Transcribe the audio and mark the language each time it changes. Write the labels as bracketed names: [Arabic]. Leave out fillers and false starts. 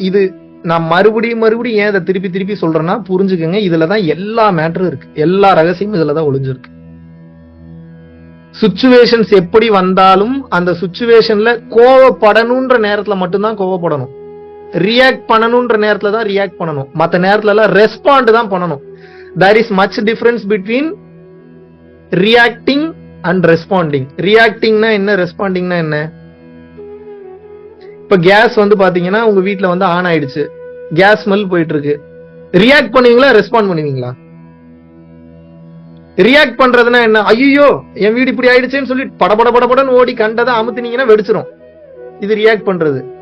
[Tamil] இது நான் மறுபடியும் ஏன் இதை திருப்பி திருப்பி சொல்றேன்னா புரிஞ்சுக்கங்க, இதுலதான் எல்லா மேட்டரும் இருக்கு, எல்லா ரகசியமும் இதுலதான் ஒளிஞ்சிருக்கு. சுச்சுவேஷன்ஸ் எப்படி வந்தாலும் அந்த சுச்சுவேஷன்ல கோவப்படணும்ன்ற நேரத்துல மட்டும்தான் கோவப்படணும், ரியாக்ட் பண்ணணும்ன்ற நேரத்துல தான் ரியாக்ட் பண்ணணும். மத்த நேரத்துல எல்லாம் ரெஸ்பாண்ட் தான் பண்ணணும். [English] there is much difference between reacting and responding. [Tamil] reactingனா என்ன, ரெஸ்பாண்டிங்னா என்ன? இப்ப கேஸ் வந்து பாத்தீங்கன்னா உங்க வீட்டுல வந்து ஆன் ஆயிடுச்சு, கேஸ் ஸ்மெல் போயிட்டு இருக்கு. ரியாக்ட் பண்ணுவீங்களா, ரெஸ்பாண்ட் பண்ணுவீங்களா? ரியாக்ட் பண்றதுன்னா என்ன? ஐயோ என் வீடு இப்படி ஆயிடுச்சேன்னு சொல்லி படபடன்னு ஓடி கண்டதை அமுத்துனீங்கன்னா வெடிச்சிரும். இது ரியாக்ட் பண்றது.